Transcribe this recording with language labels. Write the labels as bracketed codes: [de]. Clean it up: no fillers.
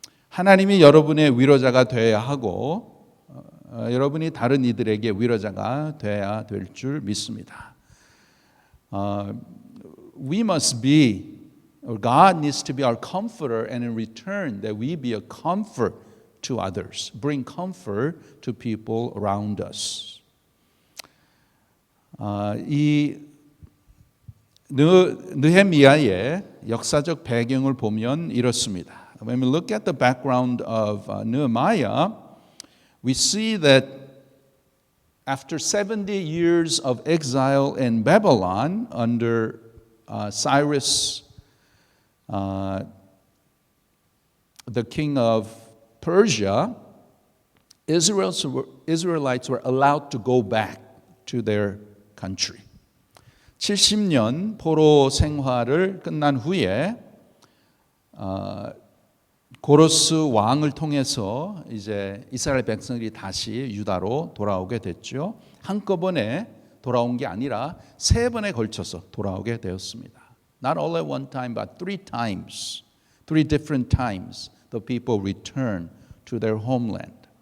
[ko] 하나님이 여러분의 위로자가 되어야 하고 여러분이 다른 이들에게 위로자가 되어야 될 줄 믿습니다. [en] We must be, or God needs to be our comforter, and in return that we be a comfort to others, bring comfort to people around us. [ko] 이 느헤미야의 역사적 배경을 보면 이렇습니다. [en] When we look at the background of Nehemiah, we see that after 70 years of exile in Babylon under Cyrus, the king of Persia, Israelites were allowed to go back to their country. [ko] 70년 포로 생활을 끝난 후에 고로스 왕을 통해서 이제 이스라엘 백성들이 다시 유다로 돌아오게 됐죠. 한꺼번에 돌아온 게 아니라 세 번에 걸쳐서 돌아오게 되었습니다. [en] Not all at one time, but three different times, the people return to their homeland.